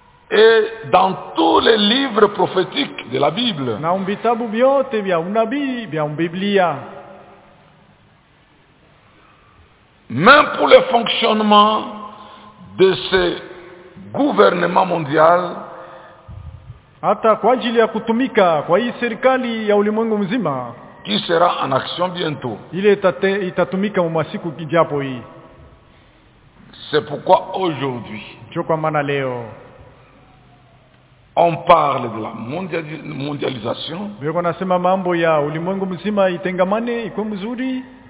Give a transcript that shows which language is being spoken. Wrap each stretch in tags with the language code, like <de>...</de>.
<fr>Et dans tous les livres prophétiques de la Bible,</fr> <sw>na vitabu vyote vya unabii vya Biblia,</sw> <fr>même pour le fonctionnement de ce gouvernement mondial,</fr> <sw>hata kwa ajili ya kutumika kwa hii serikali ya ulimwengu mzima,</sw> <fr>qui sera en action bientôt.</fr> <sw>Ile itatumika mwasiku kijapo hii.</sw> <fr>C'est pourquoi aujourd'hui,</fr> <sw>choko mana leo,</sw> <fr>on parle de la mondialisation.</fr> <sw>Biko nasema mambo ya ulimwengu mzima itengamane iko mzuri.</sw>